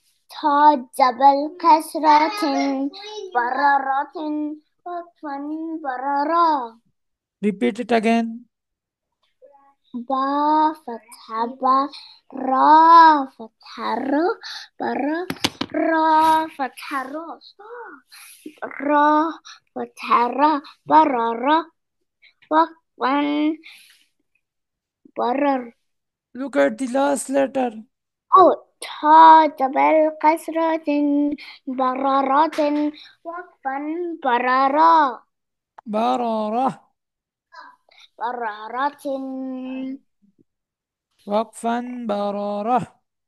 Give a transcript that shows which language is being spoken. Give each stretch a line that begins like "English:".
Arabic: تا دبل كسرة بررة وقفا بررا
English: repeat it again.
Arabic: با فتحة با را فتحة را برا را فتحة را را فتحة را بررا وقفا برر
English: look at the last letter.
Arabic: أو تا دبل كسرة بررة وقفا بررا بررة. بررة وقفا بررة.